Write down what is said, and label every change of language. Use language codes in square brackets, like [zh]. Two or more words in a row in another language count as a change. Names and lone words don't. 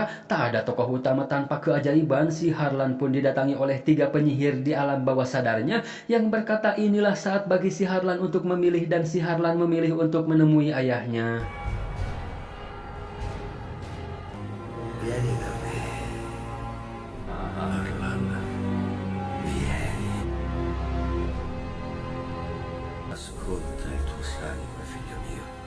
[id] Tak ada tokoh utama tanpa keajaiban, si Harlan pun didatangi oleh 3 penyihir di alam bawah sadarnya yang berkata inilah saat bagi si Harlan untuk memilih dan si Harlan memilih untuk menemui ayahnya. [it] Vieni da me. Harlan, vieni. Ascolta il tuo sangue, figlio mio.